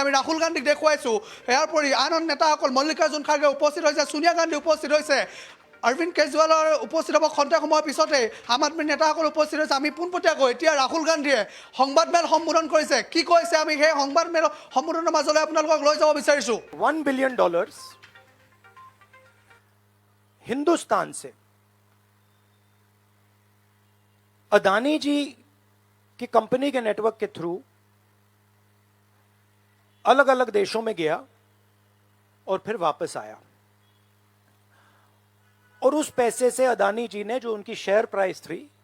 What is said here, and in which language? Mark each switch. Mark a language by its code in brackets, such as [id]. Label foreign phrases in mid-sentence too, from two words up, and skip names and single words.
[as] আমি ৰাহুল গান্ধীক দেখুৱাইছোঁ, ইয়াৰ উপৰি আন নেতাসকল মল্লিকাৰ্জুন খাৰ্গে উপস্থিত হৈছে, সোনিয়া গান্ধী উপস্থিত হৈছে, অৰবিন্দ কেজৰিৱালৰ উপস্থিত হ'ব খন্তেক সময়ৰ পিছতে আম আদমী নেতাসকল উপস্থিত হৈছে। আমি পোনপটীয়াকৈ এতিয়া ৰাহুল গান্ধীয়ে সংবাদমেল সম্বোধন কৰিছে, কি কৈছে আমি সেই সংবাদমেল সম্বোধনৰ মাজলৈ আপোনালোকক লৈ যাব বিচাৰিছোঁ। [hi] $1 बिलियन हिंदुस्तान से अदानी जी की कंपनी के नेटवर्क के थ्रू अलग अलग देशों में गया और फिर वापस आया और उस पैसे से अदानी जी ने जो उनकी [en] share price [hi] थी